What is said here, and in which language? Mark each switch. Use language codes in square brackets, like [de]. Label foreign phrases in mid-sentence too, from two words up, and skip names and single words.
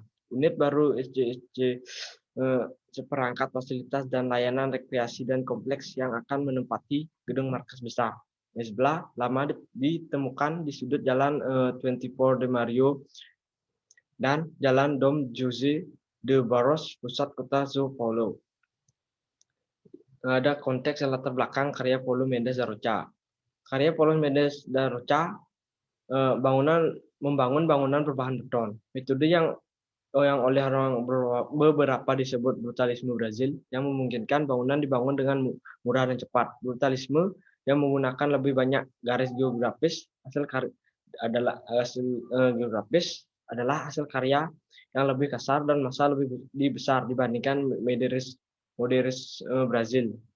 [id] Unit baru SCSC seperangkat fasilitas dan layanan rekreasi dan kompleks yang akan menempati gedung markas besar. Sebelah lama ditemukan di sudut Jalan 24 de Mario dan Jalan Dom José de Barros, pusat kota São Paulo. Ada konteks dan latar belakang karya Paulo Mendes da Rocha. Karya Paulo Mendes da Rocha membangun bangunan berbahan beton. Metode yang oleh orang beberapa disebut brutalisme Brazil, yang memungkinkan bangunan dibangun dengan murah dan cepat. Brutalisme yang menggunakan lebih banyak garis geografis adalah hasil karya yang lebih kasar dan masa lebih besar dibandingkan modernis Brazil.